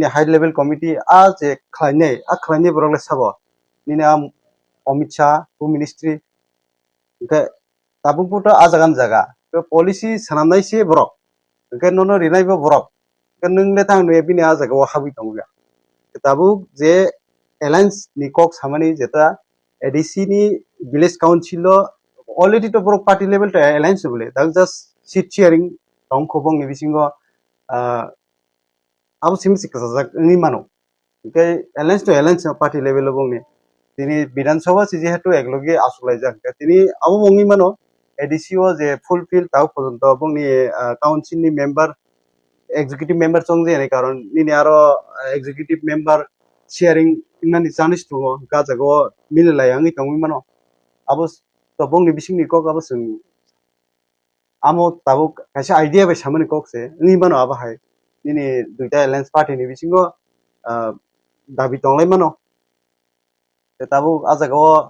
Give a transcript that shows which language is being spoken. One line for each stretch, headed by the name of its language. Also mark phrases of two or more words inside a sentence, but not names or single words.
English: high level committee
Kok Borok: je khlaine borok sabo nini Amit Shah
English: home ministry
Kok Borok: ga tabuk buto ajagan jaga to policy sanamnai se borok ga nono rinai bo borok ga nungle thang ne bini ajaga wa habi tongga tabuk je alliance ni kok samani jeta ADC ni
English: village council already
Kok Borok: to borok
English: party level
Kok Borok: to alliance bole
English: that just seat sharing
Kok Borok: tong khobong ni bisingo abo simsi kasajak ni mano kai alliance to
English: alliance party level
Kok Borok: bong ni tini Bidhan Sabha si jehetu ekloge asulai jak tini abo bongi mano ADC o je fulfill tau pojonto bong ni council ni
English: member executive member
Kok Borok: song je ne karon nini aro
English: executive member sharing
Kok Borok: nani janis tongo ga jago mililai angi tongmi mano abo to bong ni bising ni kok abo sung amo tabuk kaisa idea bai samani kok se ni mano abo hai nini duita
English: alliance party
Kok Borok: ni bisingo dabi tonglai mano tabuk ajago